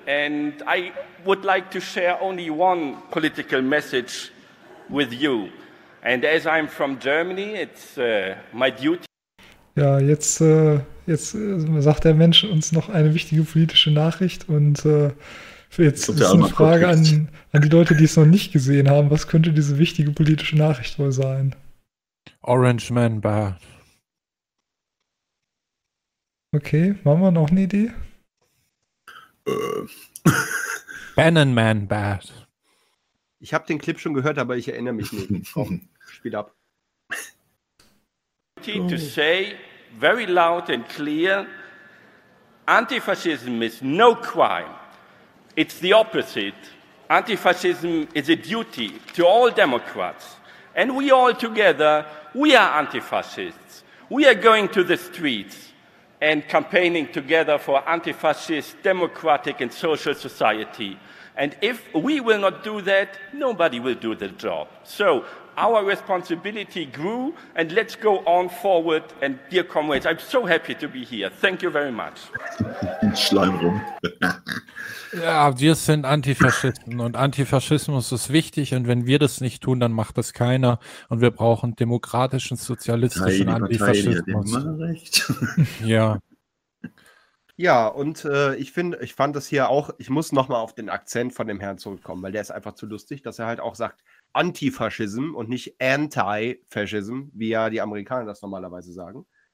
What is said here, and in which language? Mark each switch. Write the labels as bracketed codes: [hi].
[en] And I would like to share only one political message with you. And as I'm from Germany, it's my duty. [de] Ja, jetzt sagt der Mensch uns noch eine wichtige politische Nachricht. Und jetzt ist eine Frage an die Leute, die es noch nicht gesehen haben. Was könnte diese wichtige politische Nachricht wohl sein? [en] Orange Man Bad. [de] Okay, machen wir noch eine Idee? [en] Bannon Man Bad. [de] Ich habe den Clip schon gehört, aber ich erinnere mich nicht. Spiel ab. [en] To say very loud and clear, antifascism is no crime. It's the opposite. Antifascism is a duty to all Democrats. And we all together, we are antifascists. We are going to the streets and campaigning together for antifascist, democratic and social society. And if we will not do that, nobody will do the job. So our responsibility grew, and let's go on forward. And dear comrades, I'm so happy to be here. Thank you very much. [de] Schleim rum. Ja, wir sind Antifaschisten und Antifaschismus ist wichtig. Und wenn wir das nicht tun, dann macht das keiner. Und wir brauchen demokratischen, sozialistischen Antifaschismus. Ja. Ja, und ich fand das hier auch, ich muss nochmal auf den Akzent von dem Herrn zurückkommen, weil der ist einfach zu lustig, dass er halt auch sagt Antifaschismus und nicht Anti-Faschismus, wie ja die Amerikaner das normalerweise sagen.